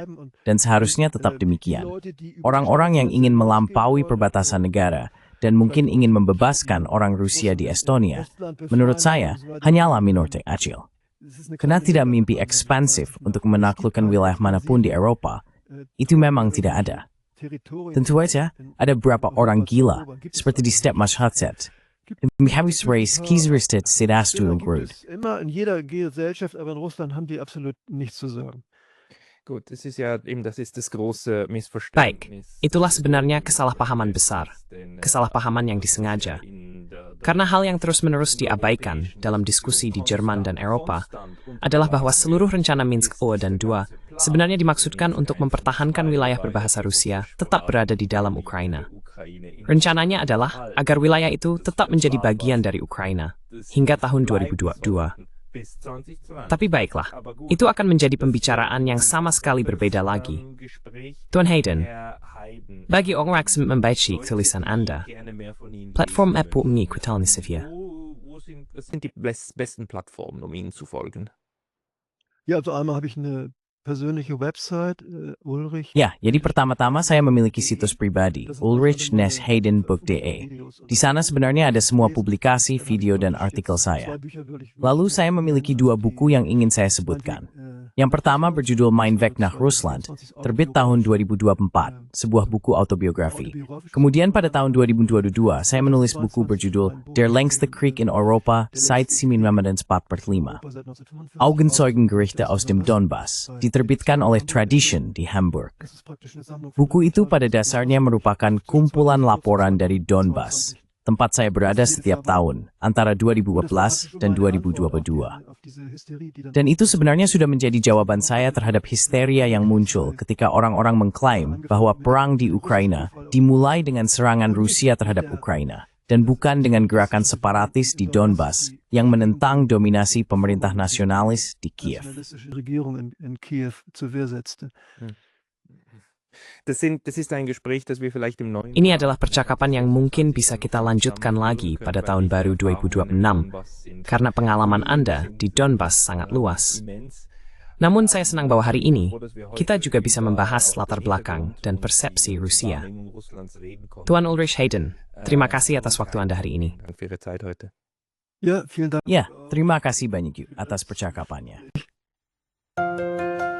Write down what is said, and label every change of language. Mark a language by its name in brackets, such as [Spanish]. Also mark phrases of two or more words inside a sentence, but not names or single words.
[Indonesian] Dan seharusnya tetap demikian. Orang-orang yang ingin melampaui perbatasan negara dan mungkin ingin membebaskan orang Rusia di Estonia, menurut saya, hanyalah minoriti kecil. Karena tidak mimpi ekspansif untuk menaklukkan wilayah manapun di Eropa, itu memang tidak ada. Tentu saja, ada beberapa orang gila, seperti di Step Mashatset. Demi habis race, kiesristet sedastu und Brut. [German] Immer in jeder Gesellschaft, aber in Russland haben die absolut nichts zu sagen. Gut, das ist das große [Indonesian] Baik, [German] Missverständnis. [Indonesian] itulah sebenarnya kesalahpahaman besar, kesalahpahaman yang disengaja. Karena hal yang terus-menerus diabaikan dalam diskusi di Jerman dan Eropa adalah bahwa seluruh rencana Minsk I dan II sebenarnya dimaksudkan untuk mempertahankan wilayah berbahasa Rusia tetap berada di dalam Ukraina. Rencananya adalah agar wilayah itu tetap menjadi bagian dari Ukraina hingga tahun 2022. Tapi baiklah, itu akan menjadi pembicaraan yang sama sekali berbeda lagi. Tuan Hayden, bagi orang yang membaca tulisan Anda, platform apa mengikuti Sevilla? [German] Was sind die besten Plattformen, um Ihnen zu folgen? Ja, also einmal habe ich eine persönliche Website, Ulrich. [Indonesian] Ya, jadi pertama-tama saya memiliki situs pribadi, ulrich-hayden.de. Di sana sebenarnya ada semua publikasi, video, dan artikel saya. Lalu saya memiliki 2 buku yang ingin saya sebutkan. Yang pertama berjudul Mein Weg nach Russland, terbit tahun 2024, sebuah buku autobiografi. Kemudian pada tahun 2022, saya menulis buku berjudul Der längste Krieg in Europa seit 1945. Augenzeugenberichte aus dem Donbass, diterbitkan oleh Tradition di Hamburg. Buku itu pada dasarnya merupakan kumpulan laporan dari Donbass, tempat saya berada setiap tahun, antara 2012 dan 2022. Dan itu sebenarnya sudah menjadi jawaban saya terhadap histeria yang muncul ketika orang-orang mengklaim bahwa perang di Ukraina dimulai dengan serangan Rusia terhadap Ukraina, dan bukan dengan gerakan separatis di Donbass yang menentang dominasi pemerintah nasionalis di Kiev. [German] Das ist ein Gespräch, das wir vielleicht im neuen [Indonesian] Ini adalah percakapan yang mungkin bisa kita lanjutkan lagi pada tahun baru 2026, karena pengalaman Anda di Donbass sangat luas. Namun saya senang bahwa hari ini, kita juga bisa membahas latar belakang dan persepsi Rusia. Tuan Ulrich Hayden, terima kasih atas waktu Anda hari ini. [German] Dank für Ihre Zeit heute. Ja, vielen Dank. [Indonesian] Ya, terima kasih banyak atas percakapannya.